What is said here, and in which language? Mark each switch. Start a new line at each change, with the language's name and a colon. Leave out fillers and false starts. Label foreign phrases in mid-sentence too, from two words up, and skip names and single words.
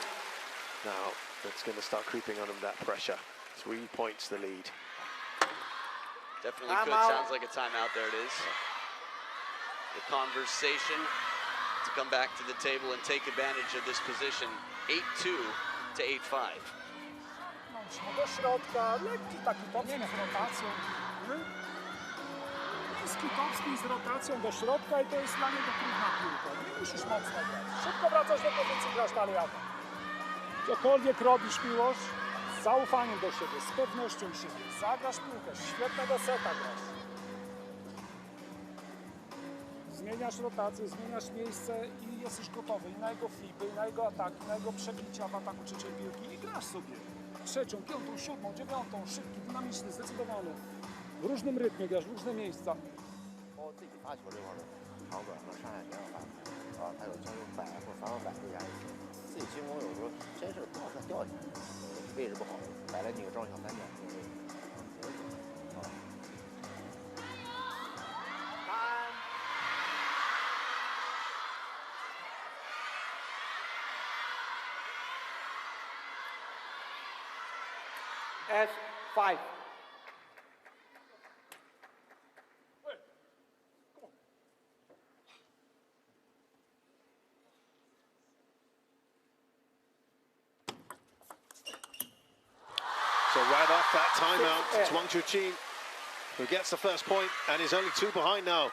English: Now, it's going to start creeping on him, that pressure. 3 points the lead. Definitely could. Sounds like a timeout. There it is. The conversation to come back to the table and take advantage of this position. 8-2 to 8-5.
Polish: Do środka, lekki taki podmiot z rotacją. Skitowski z rotacją do środka i to jest dla niego trudna piłka. Nie musisz mocno grać. Szybko wracasz do pozycji, grasz dalej atak. Cokolwiek robisz, Milosz, z zaufaniem do siebie, z pewnością siebie. Zagrasz piłkę, świetnego seta grasz. Zmieniasz rotację, zmieniasz miejsce i jesteś gotowy i na jego flipy, i na jego ataki, na jego przebicia w ataku trzeciej piłki i grasz sobie. Trzecią, piątą, siódmą, dziewiątą, szybki, dynamiczny, zdecydowany. W różnym rytmie grasz, w różne miejsca.
Chinese: 包括自己发球这块儿的长短和上下旋的发球啊，还有将用摆或者反往摆这样，自己进攻有时候真是不好看掉下来，位置不好，摆了你个正小三角这个位置，啊。 S5.
English: So right off that timeout, it's Wang Chuqin who gets the first point and is only 2 behind now.